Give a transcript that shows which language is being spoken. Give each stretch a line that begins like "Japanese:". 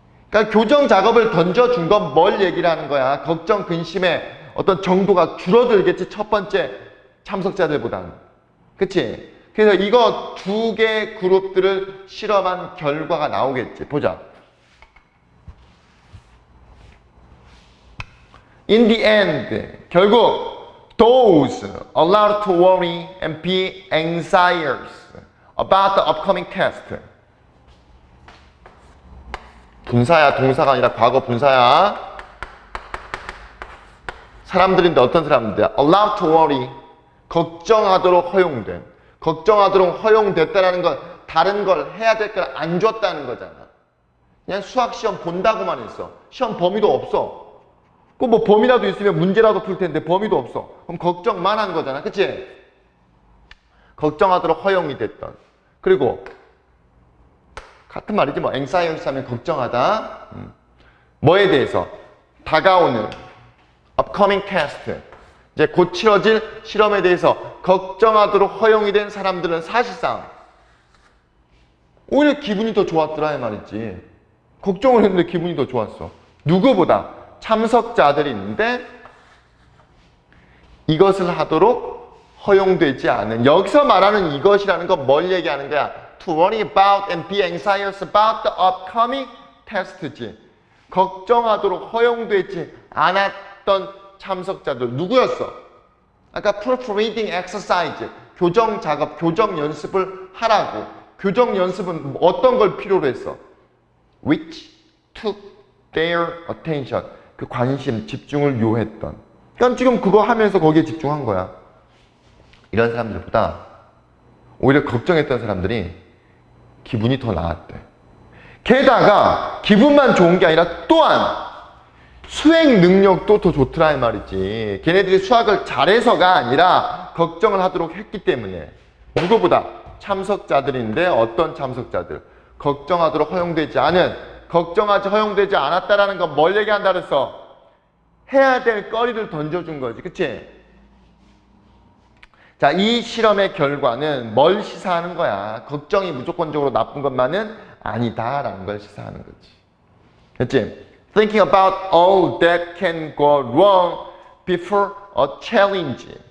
Korean: 그러니까 교정 작업을 던져준 건 뭘 얘기를 하는 거야? 걱정, 근심의 어떤 정도가 줄어들겠지, 첫 번째 참석자들보다는. 그치? 그래서 이거 두 개 그룹들을 실험한 결과가 나오겠지. 보자.
English: In the end,
Korean: 결국
English: those allowed to worry and be anxious about the upcoming test.
Korean: 분사야, 동사가 아니라 과거 분사야. 사람들인데 어떤 사람인데?
English: allowed to worry,
Korean: 걱정하도록 허용된. 걱정하도록 허용됐다는 건 다른 걸 해야 될 걸 안 줬다는 거잖아. 그냥 수학 시험 본다고만 했어. 시험 범위도 없어. 그 뭐 범위라도 있으면 문제라도 풀 텐데 범위도 없어. 그럼 걱정만 한 거잖아. 그치? 걱정하도록 허용이 됐던. 그리고 같은 말이지 뭐 anxious 하면 걱정하다. 뭐에 대해서? 다가오는
English: upcoming test.
Korean: 이제 곧 치러질 실험에 대해서 걱정하도록 허용이 된 사람들은 사실상 오히려 기분이 더 좋았더라 이 말이지. 걱정을 했는데 기분이 더 좋았어. 누구보다 참석자들이 있는데 이것을 하도록 허용되지 않은. 여기서 말하는 이것이라는 건 뭘 얘기하는 거야?
English: To worry about and be anxious about the upcoming test
Korean: 지. 걱정하도록 허용되지 않았던 참석자들 누구였어? 아까 proofreading exercise, 교정 작업, 교정 연습을 하라고. 교정 연습은 어떤 걸 필요로 했어?
English: Which took their attention.
Korean: 그 관심, 집중을 요했던. 그러니까 지금 그거 하면서 거기에 집중한 거야. 이런 사람들보다 오히려 걱정했던 사람들이 기분이 더 나았대. 게다가 기분만 좋은 게 아니라 또한 수행 능력도 더 좋더라 이 말이지. 걔네들이 수학을 잘해서가 아니라 걱정을 하도록 했기 때문에. 누구보다? 참석자들인데 어떤 참석자들? 걱정하도록 허용되지 않은, 걱정하지 허용되지 않았다라는 건 뭘 얘기한다 그랬어? 해야 될 거리를 던져준 거지. 그치? 자, 이 실험의 결과는 뭘 시사하는 거야? 걱정이 무조건적으로 나쁜 것만은 아니다라는 걸 시사하는 거지. 그치?
English: Thinking about all that can go wrong before a challenge.